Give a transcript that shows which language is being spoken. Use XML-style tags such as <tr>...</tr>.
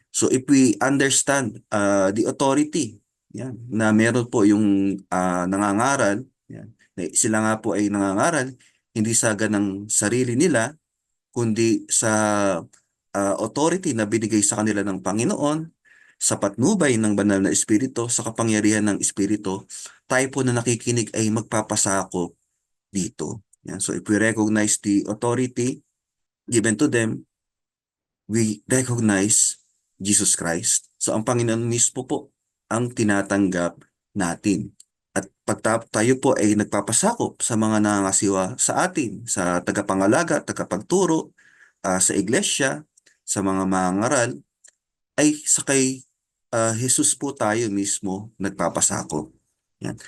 <tl>So, if we understand the authority, yan, na meron po yung nangangaral, yan, sila nga po ay nangangaral, hindi sa ganang sarili nila, kundi sa authority na binigay sa kanila ng Panginoon, sa patnubay ng banal na Espiritu, sa kapangyarihan ng Espiritu, tayo po na nakikinig ay magpapasakop dito. Yan.</tl> <en>So if we recognize the authority given to them, we recognize Jesus Christ.</en> <tl>So ang Panginoon mismo po ang tinatanggap natin. At pag tayo po ay nagpapasakop sa mga nangangasiwa sa atin, sa tagapangalaga, tagapagturo, sa iglesia, sa mga mangaral, ay sa kay Jesus po tayo mismo nagpapasakop. Yan.</tl>